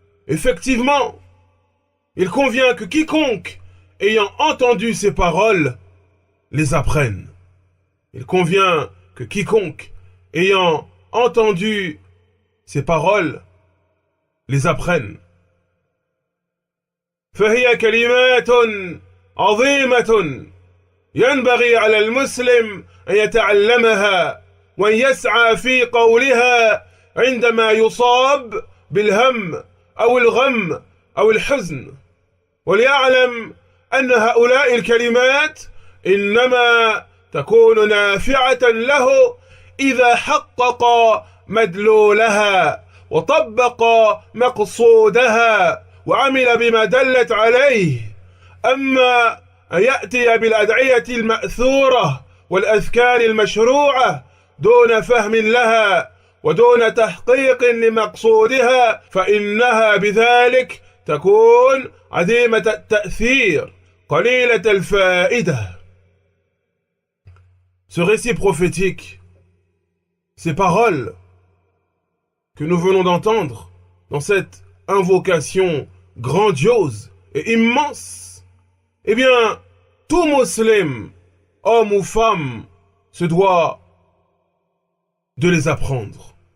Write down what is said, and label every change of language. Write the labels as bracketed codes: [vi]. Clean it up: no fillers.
[fr] Effectivement, il convient que quiconque ayant entendu ces paroles les apprenne. Il convient que quiconque ayant entendu ces paroles les apprenne. [ar] فهي كلمات عظيمة ينبغي على المسلم أن يتعلمها وأن يسعى في قولها عندما يصاب بالهم أو الغم أو الحزن وليعلم أن هؤلاء الكلمات إنما تكون نافعة له إذا حقق مدلولها وطبق مقصودها وعمل بما دلت عليه. أما أن يأتي بالأدعية المأثورة والأذكار المشروعة دون فهم لها ودون تحقيق لمقصودها فإنها بذلك تكون عديمة التأثير قليلة الفائدة. [fr] Ce récit prophétique, ces paroles que nous venons d'entendre dans cette invocation grandiose et immense, eh bien, tout musulman, homme ou femme, se doit de les apprendre.